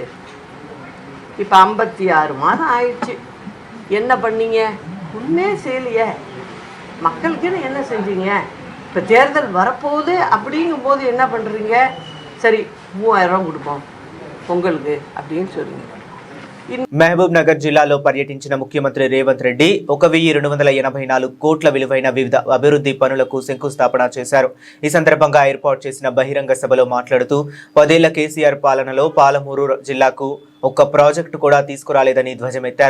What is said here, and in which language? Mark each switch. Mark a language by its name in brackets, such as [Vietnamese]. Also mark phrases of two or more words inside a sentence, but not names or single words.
[Tamil] இப்போ 56 மாதம் ஆயிடுச்சு, என்ன பண்ணீங்க? ஒன்றுமே செய்யலையே. மக்களுக்குன்னு என்ன செஞ்சீங்க? இப்போ தேர்தல் வரப்போகுது அப்படிங்கும்போது என்ன பண்ணுறீங்க? சரி 3000 கொடுப்போம் பொங்கலுக்கு அப்படின்னு சொல்லுங்க. [Telugu] మహబూబ్ నగర్ జిల్లాలో పర్యటించిన ముఖ్యమంత్రి రేవంత్ రెడ్డి 1284 కోట్ల విలువైన వివిధ అభివృద్ధి పనులకు శంకుస్థాపన చేశారు. ఈ సందర్భంగా ఏర్పాటు చేసిన బహిరంగ సభలో మాట్లాడుతూ 10 ఏళ్ల కేసీఆర్ పాలనలో పాలమూరు జిల్లాకు ఒక్క ప్రాజెక్టు కూడా తీసుకురాలేదని ధ్వజమెత్తారు.